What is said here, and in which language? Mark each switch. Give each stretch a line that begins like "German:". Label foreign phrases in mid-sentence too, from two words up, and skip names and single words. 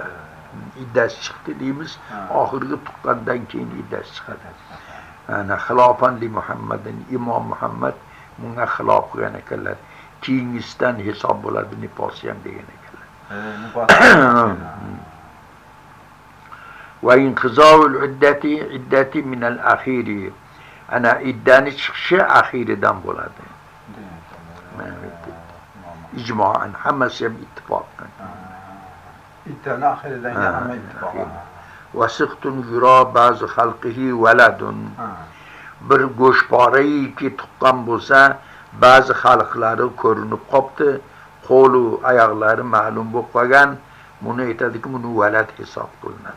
Uzbek: Iddasi chiqdi deymiz, oxirgi tuqqandan keyin iddasi chiqadi. Ana
Arabic: خلافا لمحمد,
Uzbek: Imom Muhammad bunga xilof qilgan ekanlar. Keyingisidan hisob bo'ladi nifosi ham degan ekanlar.
Arabic: وانقضاء العدة من الآخر.
Uzbek: Ana iddani chiqishi akhiridan bo'ladi. İcmaen hammasi ham ittifoq. İddani akhiridan hamma ittifoq.
Arabic: والسقط يرى بعض خلقه ولد.
Uzbek: Bir go'shporaiki tuqqan bo'lsa, ba'zi xalqlari ko'rinib qopti, qo'lu oyoqlari ma'lum bo'lib qolgan, buni aytadiki, buni valad hisob qilinadi.